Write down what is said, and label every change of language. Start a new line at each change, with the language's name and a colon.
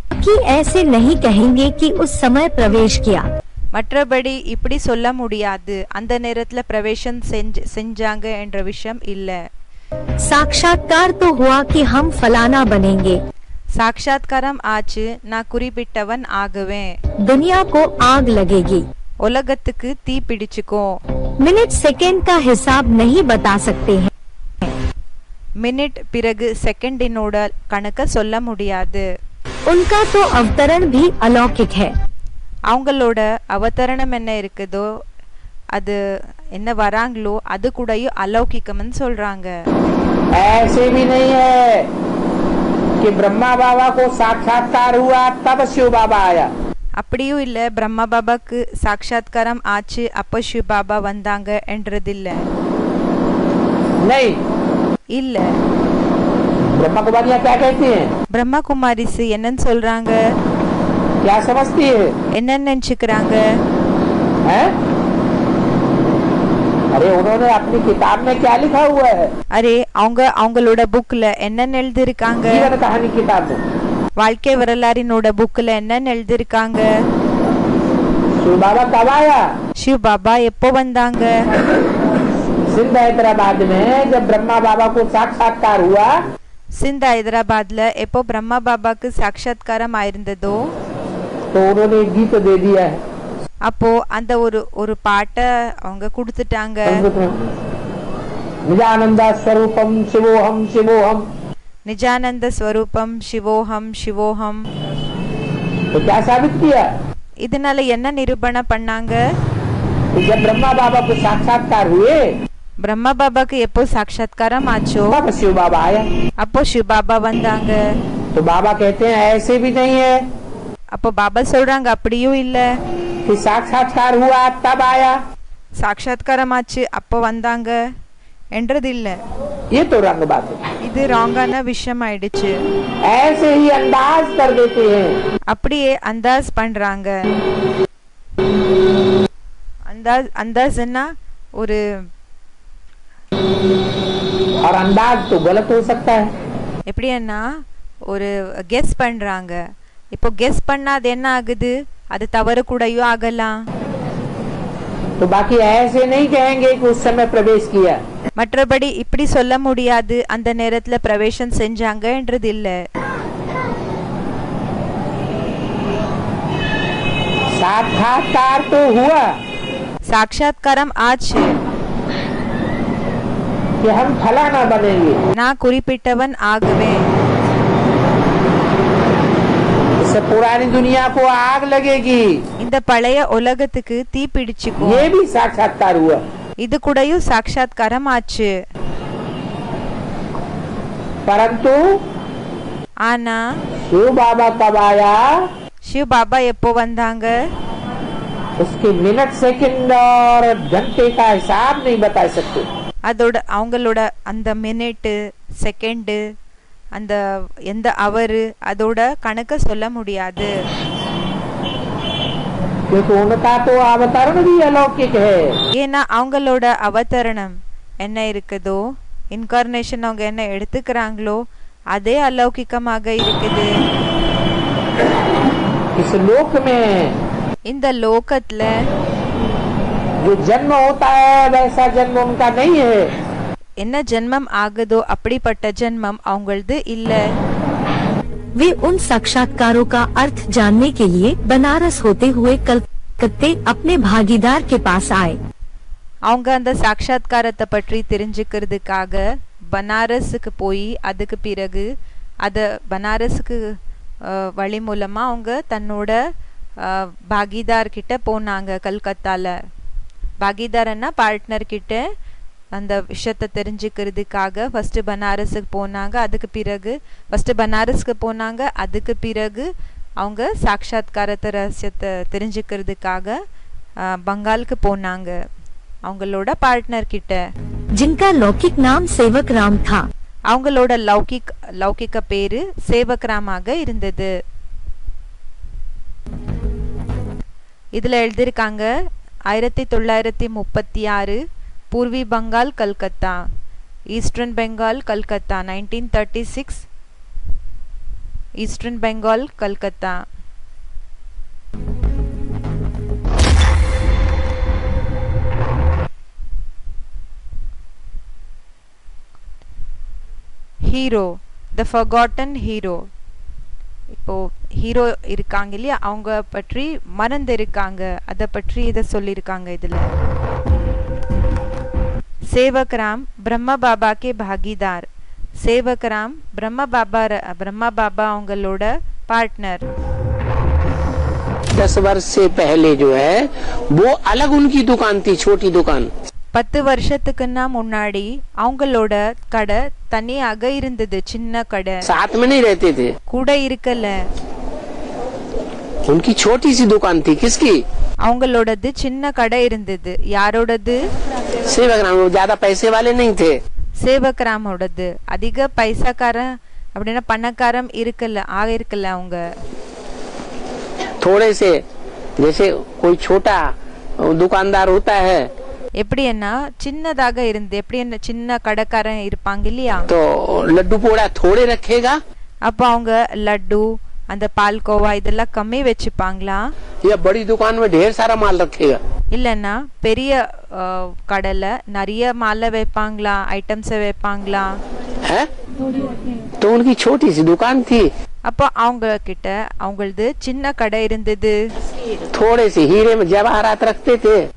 Hindi: कि ऐसे नहीं कहेंगे कि उस समय प्रवेश किया.
Tamil: மற்றபடி இப்படி சொல்ல முடியாது அந்த நேரத்துல பிரவேசம் செஞ்சாங்க என்ற விஷயம் இல்ல.
Hindi: साक्षात्कार तो हुआ कि हम फलाना बनेंगे.
Tamil: சாட்சாத்காரம் ஆச்சு நான் குறிப்பிட்டவன் ஆகுவேன்.
Hindi: दुनिया को आग लगेगी.
Tamil: உலகத்துக்கு தீ பிடிச்சுக்கோ.
Hindi: मिनट सेकंड का हिसाब नहीं बता सकते हैं.
Tamil: மினிட் பிறகு செகண்டினோட கணக்க சொல்ல முடியாது.
Hindi: उनका तो अवतरण भी अलौकिक है.
Tamil: அவங்களோட அவதரணம் என்ன இருக்குதோ அது என்ன வராங்களோ அது கூடயும் अलौकिकம்னு சொல்றாங்க.
Hindi: ऐसे भी नहीं है कि ब्रह्मा बाबा को साक्षात्कार हुआ तब शिव बाबा आया.
Tamil: அப்படியும் இல்ல பிரம்மா பாபாக்கு சாட்சாத்காரம் ஆச்சு அப்ப சிவ பாபா வந்தாங்க என்றதில்ல.
Hindi: नहीं
Tamil: இல்ல.
Hindi: ब्रह्मा कुमारियाँ क्या कहती हैं?
Tamil: பிரம்மா குமாரிஸ் என்னன்னு சொல்றாங்க?
Hindi: क्या समझती है?
Tamil: என்ன நினைச்சுக்கிறாங்க?
Hindi: हैं? अरे उन्होंने अपनी किताब में क्या लिखा हुआ है?
Tamil: அரே அவங்களோட புக்ல என்ன எழுதிருக்காங்க?
Hindi: जीवन कहानी किताब में
Tamil: வாழ்க்கை வரலாறினோட புக்ல என்ன எழுதிருக்காங்க?
Hindi: शिव बाबा कब आया?
Tamil: शिव बाबा எப்போ வந்தாங்க?
Hindi: सिंध हैदराबाद में जब ब्रह्मा बाबा को साक्षात्कार हुआ,
Tamil: सिंध हैदराबादல எப்போ பிரம்மா பாபாக்கு சாட்சாத்காரம் ஆயிருந்ததோ
Hindi: तो उन्होंने गीत दे दिया है.
Tamil: அப்போ அந்த ஒரு பாட்டை அவங்க கொடுத்துட்டாங்க.
Sanskrit: निजानंद स्वरूपम शिवोहम शिवोहम. निजानंद स्वरूपम शिवोहम शिवोहम.
Hindi: तो क्या साबित किया?
Tamil: இதனால என்ன நிரூபணம் பண்ணாங்க?
Hindi: जब ब्रह्मा बाबा को साक्षात्कार हुए,
Tamil: பிரம்மா பாபாக்கு எப்போ சாட்சாத்காரம் ஆச்சோ
Hindi: तब शिव बाबा आया.
Tamil: அப்போ சிவ பாபா வந்தாங்க.
Hindi: तो बाबा कहते हैं ऐसे भी नहीं है
Tamil: அப்போ பாபா சொல்றாங்க அப்படியும் இல்ல
Hindi: कि साक्षात्कार हुआ तब आया.
Tamil: சாட்சாத்காரம் ஆச்சு அப்போ வந்தாங்க என்றது இல்ல.
Hindi: ये तो रंग बात है.
Tamil: இது ராங்கான விஷயம் ஆயிடுச்சு.
Hindi: ऐसे ही अंदाज कर देते हैं.
Tamil: அப்படியே அந்தாஸ் பண்றாங்க. அந்தாஸ்னா ஒரு
Hindi: और अंदाज तो गलत हो सकता है.
Tamil: எப்படின்னா ஒரு கெஸ் பண்றாங்க. இப்போ கெஸ் பண்ணா அது என்ன ஆகுது? அது தவறு கூடயும் ஆகலாம்.
Hindi: तो बाकी ऐसे नहीं कहेंगे कि उस समय प्रवेश किया.
Tamil: மற்றபடி இப்படி சொல்ல முடியாது அந்த நேரத்துல பிரவேசம் செஞ்சாங்க என்றது இல்ல.
Hindi: साक्षात्कार तो हुआ,
Tamil: சாட்சாத்காரம் ஆச்சு
Hindi: कि हम फलाना बनेंगे.
Tamil: நான் குறிப்பிட்டவன் ஆகுவேன்.
Hindi: इससे पुरानी दुनिया को आग लगेगी।
Tamil: இந்த பழைய உலகத்துக்கு தீ பிடிச்சுக்கும்.
Hindi: ये भी साक्षात्कार हुआ।
Tamil: இது கூடயும் சாட்சாத்காரம் ஆச்சு.
Hindi: परंतु
Tamil: ஆனா
Hindi: शिव बाबा कब आया?
Tamil: शिव बाबा எப்போ வந்தாங்க?
Hindi: उसके मिनट सेकंड और घंटे का हिसाब नहीं बता सकते।
Tamil: அதோட அவங்களோட அந்த மினிட்டு செகண்டு அந்த எந்த அவரு அதோட கணக்க சொல்ல முடியாது.
Hindi: क्योंकि उनका तो अवतरण भी अलौकिक है।
Tamil: ஏன்னா அவங்களோட அவதரணம் என்ன இருக்குதோ, இன்கார்னேஷன் அவங்க என்ன எடுத்துக்கிறாங்களோ அதே अलौकिकமாக இருக்குது.
Hindi: इस लोक में
Tamil: இந்த லோகத்துல
Hindi: जो जन्म होता है वैसा जन्म उनका नहीं है।
Tamil: என்ன ஜென்மம் ஆகுதோ அப்படிப்பட்ட ஜென்மம் அவங்களது இல்ல.
Hindi: वे उन साक्षात्कारों का अर्थ जानने के लिए बनारस होते हुए कलकत्ते अपने भागीदार के पास आए.
Tamil: அவங்க அந்த சாட்சாத்காரத்தை பற்றி தெரிஞ்சுக்கிறதுக்காக பனாரஸுக்கு போய் அதுக்கு பிறகு அத பனாரஸுக்கு வழி மூலமா அவங்க தன்னோட பாகிதார் கிட்ட போனாங்க. கல்கத்தால பாகிதார்னா பார்ட்னர் கிட்ட அந்த விஷயத்தை தெரிஞ்சுக்கிறதுக்காக ஃபர்ஸ்ட் பனாரஸுக்கு போனாங்க. அதுக்கு பிறகு ஃபர்ஸ்ட் பனாரஸ்க்கு போனாங்க. அதுக்கு பிறகு அவங்க சாட்சாத்காரத்தை ரகசியத்தை தெரிஞ்சுக்கிறதுக்காக बंगालக்கு போனாங்க அவங்களோட பார்ட்னர் கிட்ட.
Hindi: जिनका लौकिक नाम सेवक राम था.
Tamil: அவங்களோட லௌகிக பேரு சேவக் ராமாக இருந்தது. இதுல எழுதிருக்காங்க
Hindi: 1936 पूर्वी Bengal Calcutta, eastern Bengal Calcutta 1936, eastern Bengal Calcutta.
English: Hero, the forgotten hero.
Tamil: இப்போ ஹீரோ இருக்காங்க இல்லையா, அவங்க பற்றி மறந்து இருக்காங்க, அதை பற்றி இதை சொல்லியிருக்காங்க இதுல.
Hindi: सेवक राम ब्रह्मा बाबा के भागीदार. सेवक राम ब्रह्मा बाबा
Tamil: அவங்களோட பார்ட்னர்.
Hindi: 10 वर्ष से पहले जो है वो अलग उनकी दुकान थी, छोटी दुकान.
Tamil: 10 வருஷத்துக்குன்னா முன்னாடி அவங்களோட கடை தனியாக இருந்தது, சின்ன கடை.
Hindi: साथ में नहीं रहते थे,
Tamil: கூட இருக்கல.
Hindi: उनकी छोटी सी दुकान थी. किसकी?
Tamil: அவங்களோடது சின்ன கடை இருந்தது. யாரோடது?
Hindi: सेवक राम. वो ज्यादा पैसे वाले नहीं थे.
Tamil: சேவக் ராமோடது. அதிக பைசாக்காரன் அப்படின்னா பணக்காரம் இருக்கல அவங்க.
Hindi: थोड़े से जैसे कोई छोटा दुकानदार होता है,
Tamil: எப்படின்னா சின்னதாக இருந்து எப்படி என்ன சின்ன கடைக்காரன் இருப்பாங்க இல்லையா,
Hindi: तो लड्डू पोड़ा थोड़े रखेगा.
Tamil: அப்ப அவங்க லட்டு அந்த பால்கோவா இதெல்லாம் கம்மி வச்சுப்பாங்களா,
Hindi: या बड़ी दुकान में ढेर सारा माल रखेगा.
Tamil: இல்லன்னா பெரிய கடையில நிறைய மாலை வைப்பாங்களா, ஐட்டம்ஸ் வைப்பாங்களா.
Hindi: है तो उनकी छोटी सी दुकान थी.
Tamil: அப்போ அவங்க கிட்ட அவங்களது சின்ன கடை இருந்தது.
Hindi: थोड़े से हीरे में जवाहरात रखते थे.